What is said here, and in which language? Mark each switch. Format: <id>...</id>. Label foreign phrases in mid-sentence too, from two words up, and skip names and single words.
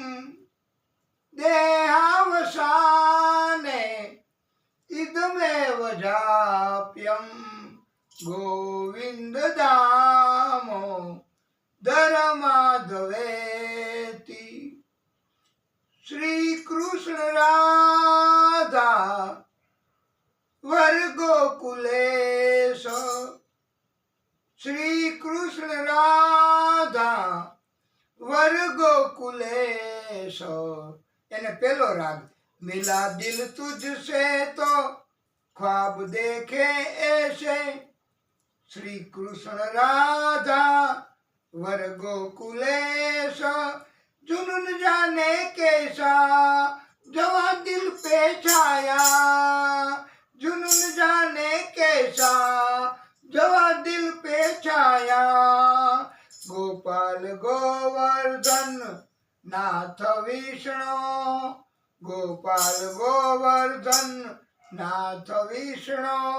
<sa>देहावसाने इदमेव जाप्यम् गोविन्द दामोदरमाधवेति श्री कृष्ण राधा वर गोकुलेश श्री कृष्ण राधा वर गोकुलेश</sa> <gu>એને પેલો રાગ</gu> <hi>मिला दिल</hi> <sa>तुझसे तो ख्वाब देखे ऐसे श्री कृष्ण राधा वर गोकुलेश</sa> <hi>जुनून जाने कैसा जवा दिल पे छाया जुनून जाने कैसा जवा दिल पे छाया</hi> <sa>गोपाल गोवर्धन नाथ विष्णु गोपाल गोवर्धन नाथ विष्णु</sa>